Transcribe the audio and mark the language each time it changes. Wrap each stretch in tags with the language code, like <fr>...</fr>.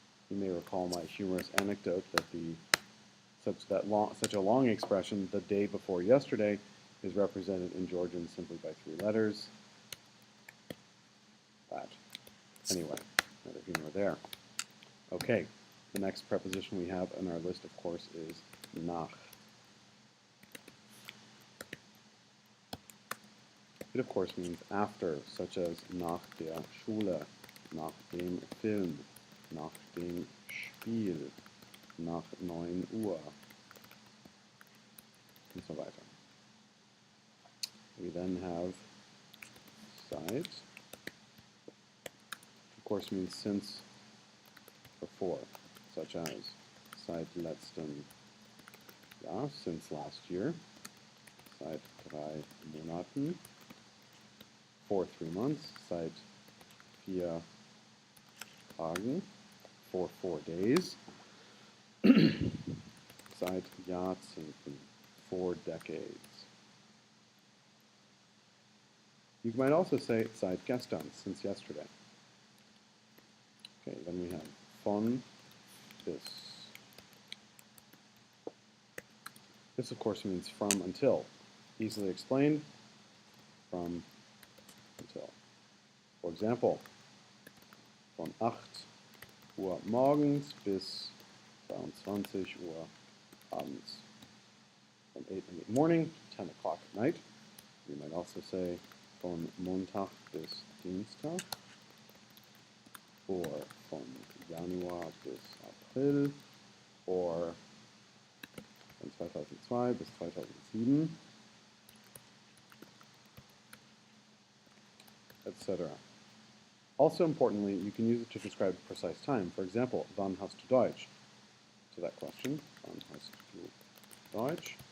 <en>You may recall my humorous anecdote that such a long expression, the day before yesterday, is represented in Georgian simply by 3 letters. That. Anyway, another humor there. Okay, the next preposition we have on our list, of course, is nach. It, of course, means after, such as</en> <de>nach der Schule, nach dem Film, nach dem Spiel, nach 9 Uhr,</de> <en>and</en> <de>so weiter.</de> <en>We then have seit, of course means since, before, such as</en> <de>seit letztem Jahr,</de> <en>since last year,</en> <de>seit 3 Monaten,</de> <en>for 3 months,</en> <de>seit 4 Tagen,</de> <en>for 4 days,</en> <de>seit Jahrzehnten,</de> <en>4 decades. You might also say</en> <de>seit gestern,</de> <en>since yesterday. Okay, then we have von bis. This, of course, means from until. Easily explained, from until. For example,</en> <de>von 8 Uhr morgens bis 22 Uhr abends.</de> <en>From 8 in the morning to 10 o'clock at night. You might also say</en> <de>von Montag bis Dienstag,</de> <en>or</en> <de>von Januar bis April,</de> <en>or</en> <de>von 2002 bis 2007,</de> <en>etc. Also importantly, you can use it to describe precise time. For example,</en> <de>wann hast du Deutsch?</de> <en>To that question, wann hast du Deutsch?</en>